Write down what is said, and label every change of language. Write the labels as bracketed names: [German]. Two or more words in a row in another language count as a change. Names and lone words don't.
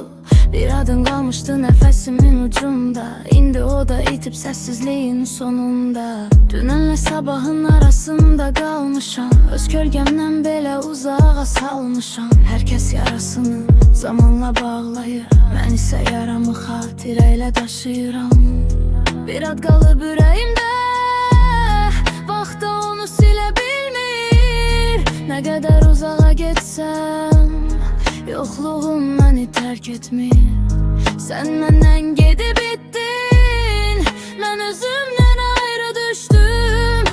[Turkish] Bir adın kalmıştı nefesimin ucunda. İndi o da itip sessizliğin sonunda. [Azerbaijani] Dünenle sabahın arasında kalmışam. Öz kölgemden belə uzağa salmışam. Herkes yarasını zamanla bağlayır. Ben ise yaramı xatirəyle daşıyıram. Bir ad qalıb ürəyimdə, vaxt da onu silə bilmir. Nə qədər uzağa getsəm, yoxluğun məni tərk etmir. Sən məndən gedib bitdin, mən özümdən ayrı düşdüm.